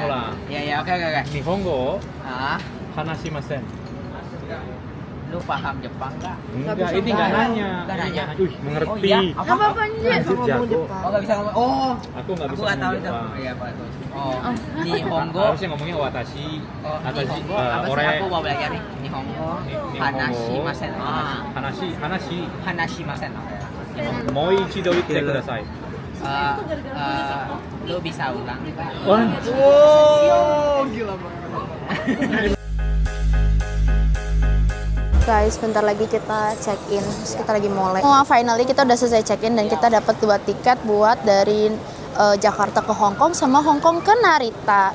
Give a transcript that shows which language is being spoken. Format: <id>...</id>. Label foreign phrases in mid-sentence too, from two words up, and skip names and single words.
<id>Iya, oke. Nihongo Ah, hanashimasen. lu paham Jepang enggak? Enggak, ini enggak nanya. Enggak nanya. Mengerti. Oh, iya? Apa anjir? Lanjut jago. Oh, enggak bisa ngomong. Oh, Aku enggak bisa nggak tahu ngomong itu. Jepang. Iya, Pak. Oh, Nihongo. Harusnya ngomongnya watashi. Atashi, Nihongo. Apa sih ore. aku mau belajar nih? Nihongo.</id> <ja>話しません。話しません. もう一度言ってください.</ja> <id>Lu bisa ulang. Wah. Gila banget. Guys, bentar lagi kita</id> <en>check in.</en> <id>Terus kita lagi mulai. Finally kita udah selesai</id> <en>check in</en> <id>dan kita dapat 2 tiket buat dari Jakarta ke Hong Kong sama Hong Kong ke Narita.</id>